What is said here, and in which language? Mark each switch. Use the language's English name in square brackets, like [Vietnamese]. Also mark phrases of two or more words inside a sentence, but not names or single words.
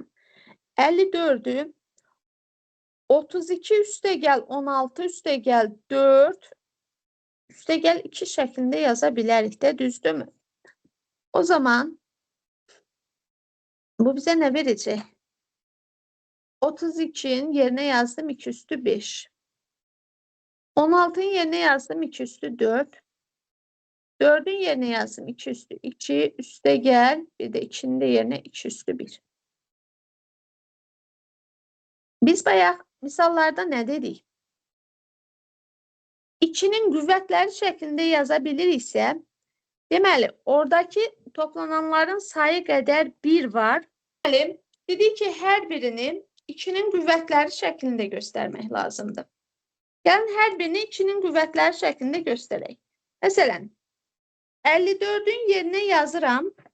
[Azerbaijani] 54'ü 32 üstə gəl 16 üstə gəl 4 üstə gəl 2 şəklində yaza bilərik də, düzdürmü? O zaman bu bizə nə verəcək? 32'nin yerine yazdım 2 üstü 5. 16'ın yerine yazdım 2 üstü 4. 4'ün yerine yazdım 2 üstü 2. [Turkish] Üste gel. [Azerbaijani] Bir de 2'nin de yerine 2 üstü 1. Biz bayağı misallarda ne dedik? 2'nin qüvvətləri şəklində yazabilir ise, deməli, oradaki toplananların sayı qədər 1 var. Deməli, dedik ki, hər birini 2'nin qüvvətləri şəklində göstərmək lazımdır. Gəlin, hər birini 2'nin qüvvətləri şəklində göstərək. Məsələn, 54'ün yerinə yazıram.